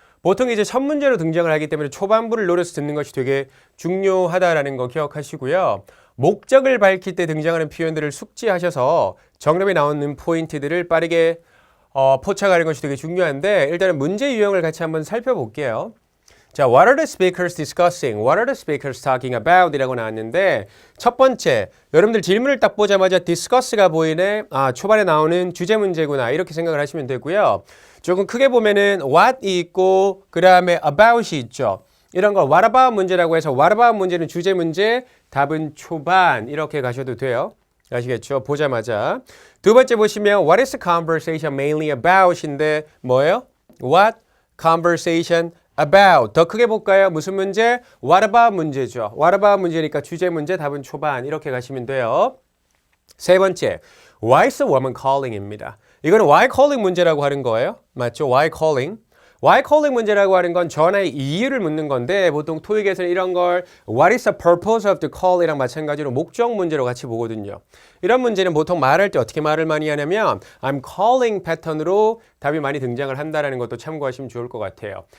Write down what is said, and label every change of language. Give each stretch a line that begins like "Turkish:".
Korean: 보통 이제 첫 문제로 등장을 하기 때문에 초반부를 노려서 듣는 것이 되게 중요하다라는 거 기억하시고요. 목적을 밝힐 때 등장하는 표현들을 숙지하셔서 정답에 나오는 포인트들을 빠르게 포착하는 것이 되게 중요한데 일단은 문제 유형을 같이 한번 살펴볼게요.
English: 자, what are the speakers discussing? What are the speakers talking about?
Korean: 이라고 나왔는데 첫 번째, 여러분들 질문을 딱 보자마자 discuss가 보이네. 아, 초반에 나오는 주제 문제구나. 이렇게 생각을 하시면 되고요. 조금 크게 보면은 what이 있고 그 다음에 about이 있죠. 이런 거 what about 문제라고 해서 what about 문제는 주제 문제, 답은 초반 이렇게 가셔도 돼요. 아시겠죠? 보자마자.
English: 두 번째 보시면 what is the conversation mainly about인데 뭐예요? What conversation about.
Korean: 더 크게 볼까요? 무슨 문제?
English: What about 문제죠.
Korean: What about 문제니까 주제 문제, 답은 초반 이렇게 가시면 돼요.
English: 세 번째, why is the woman calling입니다.
Korean: 이거는 why calling 문제라고 하는 거예요.
English: 맞죠? why calling.
Korean: why calling 문제라고 하는 건 전화의 이유를 묻는 건데 보통 토익에서는 이런 걸 what is the purpose of the call 이랑 마찬가지로 목적 문제로 같이 보거든요. 이런 문제는 보통 말할 때 어떻게 말을 많이 하냐면 I'm calling 패턴으로 답이 많이 등장을 한다는 것도 참고하시면 좋을 것 같아요.